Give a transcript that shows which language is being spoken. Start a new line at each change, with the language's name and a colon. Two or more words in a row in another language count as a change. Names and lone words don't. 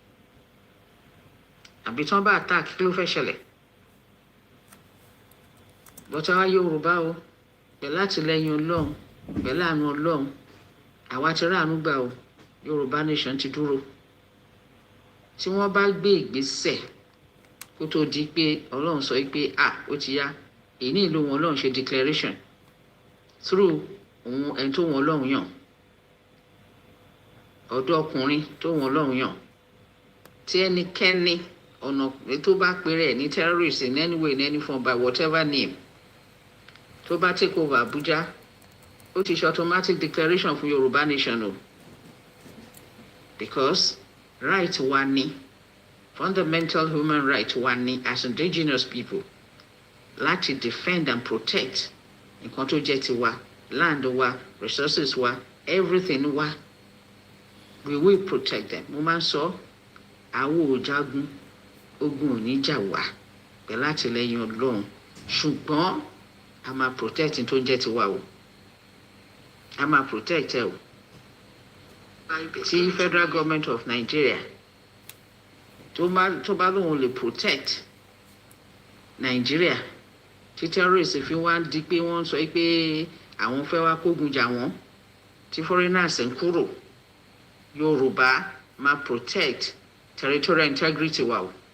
Yoruba: àbí tán bá attack kí ló fẹ́ ṣẹlẹ̀ bọ́tà wá Yorùbá o pẹ̀lú àtìlẹ́yìn Ọlọ́run pẹ̀lú àánú Ọlọ́run àwa ti ráàánú gbà o Yorùbá nation ti dúró tí wọ́n bá gbé ìgbésẹ̀ kó tó di pé Ọlọ́run sọ pé ó ti yá èyí ní ìlú wọn Ọlọ́run ṣe
English: declaration through
Yoruba: òun ẹni tó wọn Ọlọ́run yàn ọ̀dọ́ ọkùnrin tó wọn Ọlọ́run yàn tí ẹnikẹ́ni ọ̀nà tó bá pèrè ní
English: terrorist in any way in any form by whatever name
Yoruba: tó bá
English: take over
Yoruba: Abuja ó ti ṣe
English: automatic declaration
Yoruba: fún Yorùbá nation o
English: because right
Yoruba: wa ni
English: fundamental human right
Yoruba: wa ni
English: as indigenous people
Yoruba: láti
English: defend and protect
Yoruba: nǹkan tó jẹ́ tiwa land wa resources wa everything wa
English: we will protect them
Yoruba: mo máa ń sọ àwo òjagun ogun ò ní jà wá pẹ̀lú àtìlẹ́yìn Ọlọ́run ṣùgbọ́n a máa protect tó jẹ́ tiwa o a máa protect ẹ o tí
English: federal government of Nigeria
Yoruba: tó bá lóun lè protect Nigeria tí terrorists fi wá di pé wọ́n sọ pé àwọn fẹ́ wá kógun jà wọ́n tí foreigners ń kúrò Yorùbá máa protect
English: territorial integrity
Yoruba: wa o